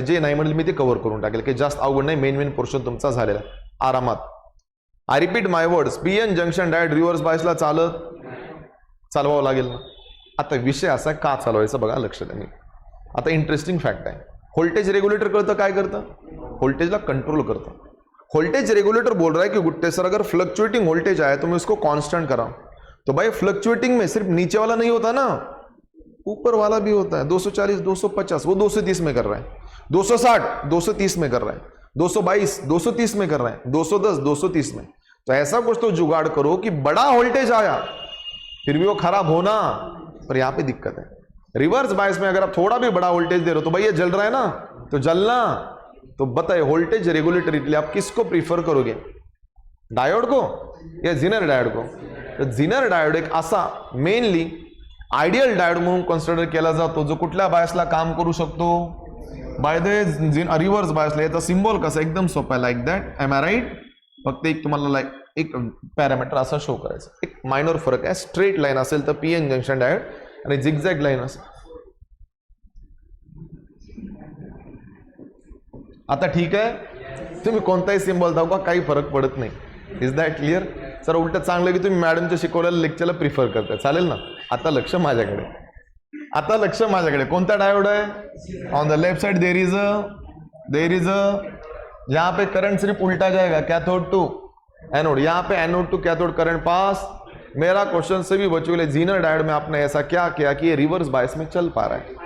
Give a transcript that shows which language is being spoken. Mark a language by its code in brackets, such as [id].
[mr] जे नाही म्हणेल मी ते कव्हर करून टाकेल, की जास्त अवघड नाही. मेन पोर्शन तुमचा झालेला आरामात. [en] I repeat my words, [mr] PN junction diode reverse बायसला चालवावं लागेल ना. आता विषय असा का चालवायचा बघा, लक्ष द्या. आता इंटरेस्टिंग फॅक्ट आहे, व्होल्टेज रेग्युलेटर करतं काय करतं? व्होल्टेजला कंट्रोल करतं. [hi] वोल्टेज रेगुलेटर बोल रहा है कि गुट्टे सर अगर फ्लक्चुएटिंग वोल्टेज आए तो मैं उसको कांस्टेंट करा. तो भाई फ्लक्चुएटिंग में सिर्फ नीचे वाला नहीं होता ना, ऊपर वाला भी होता है. 240 250 वो 230 में कर रहा है, 260 230 में कर रहा है, 222 230 में कर रहा है, 210 230 में. तो ऐसा कुछ तो जुगाड़ करो कि बड़ा वोल्टेज आया फिर भी वो खराब होना. पर यहाँ पे दिक्कत है, रिवर्स बायस में अगर आप थोड़ा भी बड़ा वोल्टेज दे रहे हो तो भाई ये जल रहा है ना, तो जलना. तो बताइए वोल्टेज रेगुलेटर के लिए आप किसको प्रीफर करोगे? डायोड को या झेनर डायोड को? [mr] तो झेनर डायोड एक असा मेनली आयडियल डायोड म्हणून कन्सिडर केला जातो, जो कुठल्या बायसला काम करू शकतो? By the reverse बायसला. याचा सिंबल कसा? एकदम सोपा आहे, like that. [en] Am I right? [mr] फक्त एक तुम्हाला एक पॅरामीटर असा शो करायचा. एक मायनर फरक आहे. स्ट्रेट लाईन असेल तर पी एन जंक्शन डायोड आणि झिगझॅग लाईन असेल. आता ठीक आहे, तुम्ही कोणताही सिम्बॉल दाखवा काही फरक पडत नाही. [en] Is that clear? [mr] सर उलट चांगलं की तुम्ही मॅडमच्या शिकवलेल्या लेक्चरला प्रिफर करता. चालेल ना? आता लक्ष माझ्याकडे. आता लक्ष माझ्याकडे. कोणता डायोड आहे? [en] on the left side there is a [hi] यहाँ पे करंट सिर्फ उल्टा जाएगा, कैथोड टू एनोड. यहाँ पे anode to cathode current pass. मेरा क्वेश्चन सभी बच्चों के लिए, जीनर डायोड में आपने ऐसा क्या किया कि ये रिवर्स बायस में चल पा रहा है?